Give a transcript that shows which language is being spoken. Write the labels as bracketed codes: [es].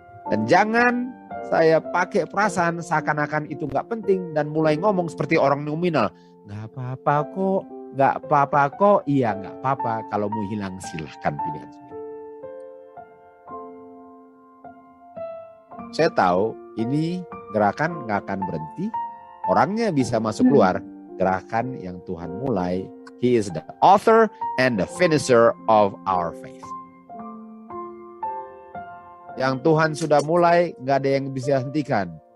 [id] Dan jangan saya pakai perasaan seakan-akan itu nggak penting dan mulai ngomong seperti orang nominal. Nggak apa-apa kok, nggak apa-apa kok, iya nggak apa-apa. Kalau mau hilang silahkan pilihan sendiri. Saya tahu ini gerakan nggak akan berhenti. Orangnya bisa masuk keluar. Gerakan yang Tuhan mulai. [en] He is the author and the finisher of our faith. [id] Yang Tuhan sudah mulai, nggak ada yang bisa hentikan.